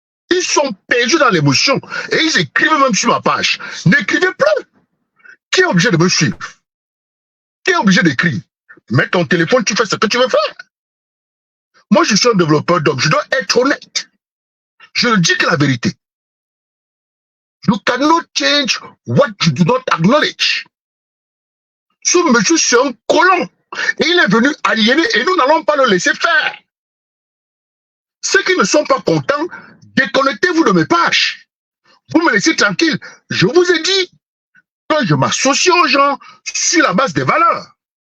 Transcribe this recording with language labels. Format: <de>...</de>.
<fr>Ils sont perdus dans l'émotion, et ils écrivent même sur ma page. N'écrivez plus. Qui est obligé de me suivre? Qui est obligé d'écrire? Mets ton téléphone, tu fais ce que tu veux faire. Moi, je suis un développeur, donc je dois être honnête. Je ne dis que la vérité.</fr> <en>You cannot change what you do not acknowledge.</en> <fr>Ce monsieur, c'est un colon. Et il est venu aliéner et nous n'allons pas le laisser faire. Ceux qui ne sont pas contents, déconnectez-vous de mes pages. Vous me laissez tranquille. Je vous ai dit que je m'associe aux gens sur la base des valeurs.</fr>